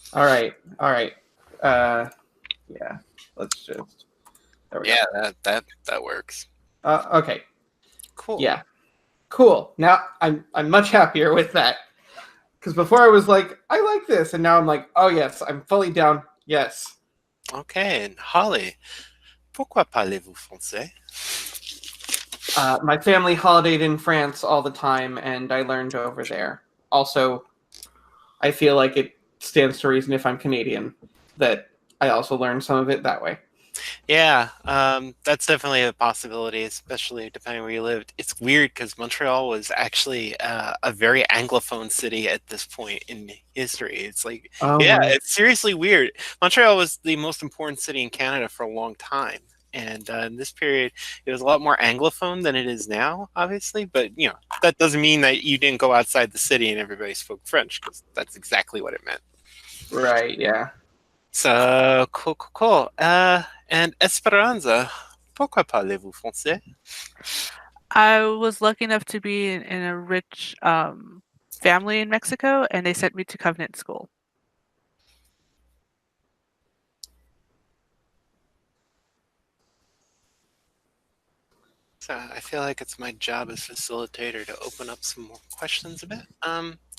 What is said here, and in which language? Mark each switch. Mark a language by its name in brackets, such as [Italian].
[English] All right. Yeah. Let's just. There we Yeah, that works. go. Okay. Cool. Yeah. Cool. Now I'm much happier with that. Because before I was like, I like this, and now I'm like, oh yes, I'm fully down. Yes. Okay, and [French] Holly, pourquoi parlez-vous français? [English] My family holidayed in France all the time, and I learned over there. Also, I feel like it stands to reason if I'm Canadian that I also learn some of it that way. Yeah, that's definitely a possibility, especially depending where you lived. It's weird because Montreal was actually a very Anglophone city at this point in history. It's like, yeah, my. it's seriously weird. Montreal was the most important city in Canada for a long time. And in this period, it was a lot more Anglophone than it is now, obviously. But, that doesn't mean that you didn't go outside the city and everybody spoke French, because that's exactly what it meant. Right, yeah. So, cool. And [French] Esperanza, pourquoi parlez-vous français? [English] I was lucky enough to be in a rich family in Mexico, and they sent me to Covenant School. So I feel like it's my job as facilitator to open up some more questions a bit.